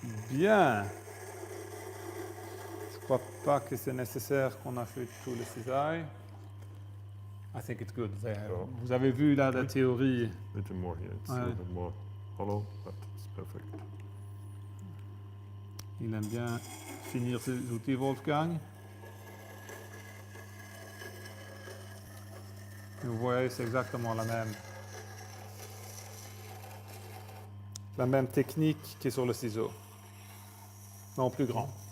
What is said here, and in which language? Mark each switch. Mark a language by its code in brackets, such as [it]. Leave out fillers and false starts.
[fr] Bien. Je ne crois pas que c'est nécessaire qu'on affûte tous les cisailles. [en] I think it's good. [fr] Vous avez vu là la théorie. [en] A little more here. It's a bit more hollow, but it's perfect. [fr] Il aime bien finir ses outils, Wolfgang. Et vous voyez, c'est exactement la même technique qui est sur le ciseau, mais en plus grand.